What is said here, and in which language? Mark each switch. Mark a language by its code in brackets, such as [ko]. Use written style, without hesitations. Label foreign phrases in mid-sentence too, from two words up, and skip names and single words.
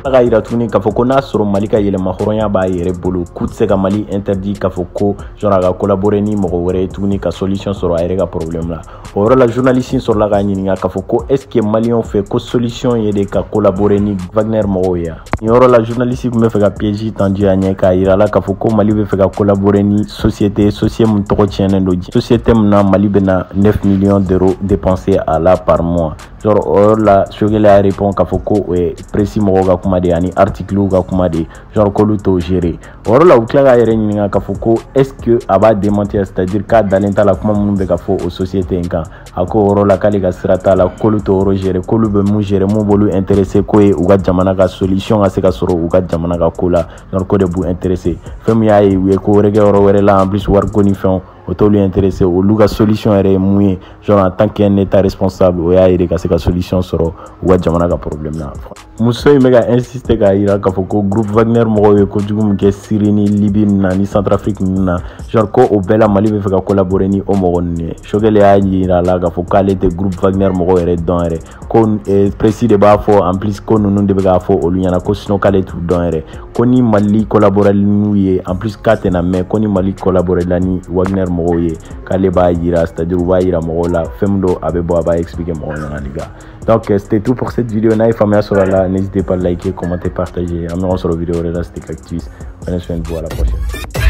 [bm] a ka yira tuguni k'a fɔ ko n'a sɔrɔ Mali ka yɛlɛma hɔrɔnya b'a yɛrɛ bolo k'u tɛ se ka Mali interdit k'a fɔ ko genre a ka collaborer ni mɔgɔ wɛrɛ ye tuguni ka solution sɔrɔ a yɛrɛ ka problème la o yɔrɔ la journaliste in sɔrɔla k'a ɲininka k'a fɔ ko [fr] est-ce que [bm] Maliens fɛ ko solution ye de ka collaborer ni Wagner mɔgɔw ye nin yɔrɔ la journaliste tun bɛ fɛ ka [fr] piège tendu [bm] a ɲɛ k'a yira la k'a fɔ ko Mali bɛ fɛ ka collaborer ni société mun tɔgɔ tiɲɛnen don société mun na Mali bɛna [fr] 9 millions d'euros dépenser à la par mois [bm] genre o yɔrɔ la Choguel [fr] a répond [bm] k'a fɔ ko o ye précis mɔgɔw ka kuma de ani article ka kuma de genre k'olu t'o gérer o yɔrɔ la u tila k'a yɛrɛ ɲininka k'a fɔ ko [fr] est-ce que [bm] a b'a démentir c'est-à-dire k'a dalen t'a la kuma minnu bɛ ka fɔ o société in kan a ko o yɔrɔ la k'ale ka sira t'a la k'olu t'o yɔrɔ gérer k'olu bɛ mun gérer mun b'olu intéressé ko ye u ka jamana ka solution ka se ka sɔrɔ u ka jamana ka ko la genre ko de b'u intéressé fɛn min y'a ye u ye ko wɛrɛ kɛ yɔrɔ wɛrɛ la [fr] en plus [bm] wariko ni fɛnw o t'olu intéressé olu ka solution yɛrɛ ye mun ye genre [fr] en tant qu'un état responsable [bm] o y'a yira ka se ka solution sɔrɔ u ka jamana ka problème na muso in bɛ ka insister k'a yira k'a fɔ ko groupe Wagner mɔgɔw ye kojugu min kɛ Syrie ni Libye na ni Centrafrique ninnu na genre ko o bɛɛ la Mali bɛ fɛ ka collaborer ni o mɔgɔ ninnu ye Choguel y'a yira la k'a fɔ k'ale tɛ groupe Wagner mɔgɔw yɛrɛ dɔn yɛrɛ ko précis de b'a fɔ [fr] en plus [bm] ko ninnu de bɛ k'a fɔ olu ɲɛna ko sinon k'ale t'u dɔn yɛrɛ ko ni Mali collaborer n'u ye [fr] en plus [bm] k'a tɛna mɛn ko ni Mali collaborer la ni Wagner mɔgɔw ye k'ale b'a yira c'est-à-dire u b'a yira mɔgɔw la fɛn min don a bɛ bɔ a b'a expliquer mɔgɔw ɲɛna [fr] les gars. Donc c'était tout pour cette vidéo. [bm] N'a ye faamuya sɔrɔ a la [fr] n'hésitez pas à liker, commenter, partager. [bm] An bɛ ɲɔgɔn sɔrɔ vidéo wɛrɛ la [fr] c'était Cactus. Prenez soin de vous, à la prochaine.